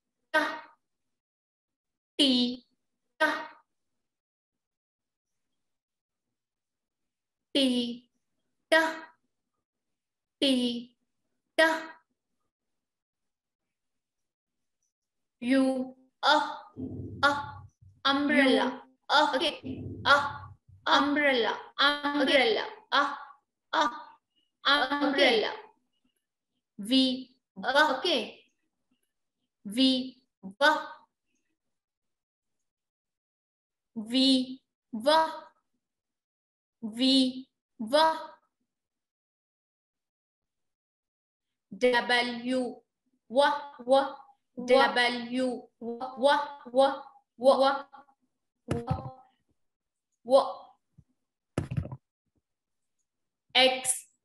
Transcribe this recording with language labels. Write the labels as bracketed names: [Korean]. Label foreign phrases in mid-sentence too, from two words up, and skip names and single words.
[English] T. T. T. U. Umbrella. Okay. Umbrella. Umbrella. Umbrella. V. Okay. V. V. V. W. X.